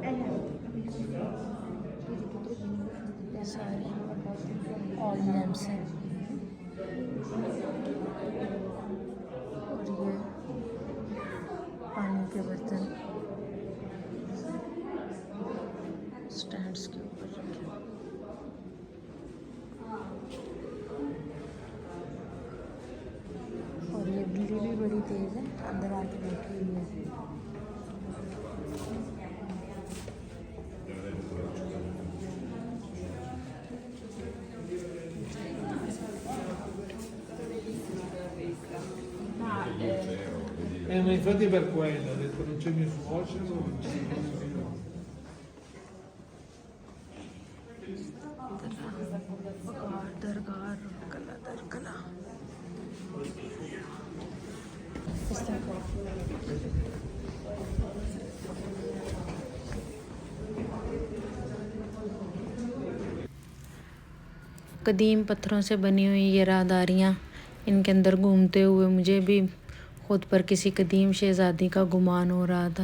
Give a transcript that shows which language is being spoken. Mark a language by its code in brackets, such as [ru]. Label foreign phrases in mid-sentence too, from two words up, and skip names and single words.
[hi] ये सारे [en] oil lamps [hi] हैं, और ये पानी के बर्तन स्टैंड्स के ऊपर रखे। और ये बिल्ली भी बड़ी तेज़ है, अंदर आके बैठी हुई है। [it] Ma infatti per quello ho detto non c'è mio suocero. [hi] दरगाह कला कदीम पत्थरों से बनी हुई ये राहदारियाँ, इनके अंदर घूमते हुए मुझे भी खुद पर किसी कदीम शहज़ादी का गुमान हो रहा था।